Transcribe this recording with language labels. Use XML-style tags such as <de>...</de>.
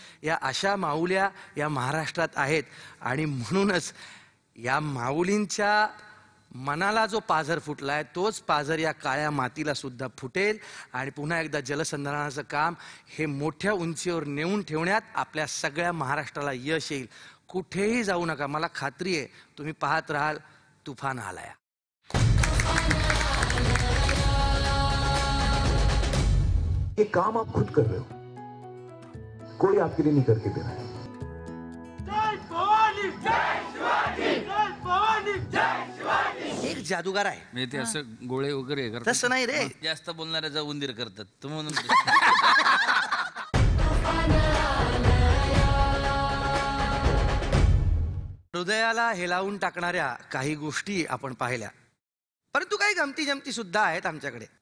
<mr>या अशा माऊल्या या महाराष्ट्रात आहेत. आणि म्हणूनच या माऊलींच्या मनाला जो पाझर फुटलाय तोच पाझर या काळ्या मातीला सुद्धा फुटेल. आणि पुन्हा एकदा जलसंधारणाचं काम हे मोठ्या उंचीवर नेऊन ठेवण्यात आपल्या सगळ्या महाराष्ट्राला यश येईल. कुठेही जाऊ नका, मला खात्री आहे तुम्ही पाहत राहाल तुफान आलाय.</mr> <hi>ये काम आप खुद कर रहे हो, कोई आपके लिए नहीं करके दे रहा है.</hi> <mr>एक जादूगार आहे. म्हणजे ते असं गोळे वगैरे करतात. तसं नाही रे. जास्त बोलणाऱ्याचा उंदीर करतात तर म्हणून हृदयाला हेलावून टाकणाऱ्या काही गोष्टी आपण पाहिल्या, परंतु काही गमती जमती सुद्धा आहेत आमच्याकडे.</mr>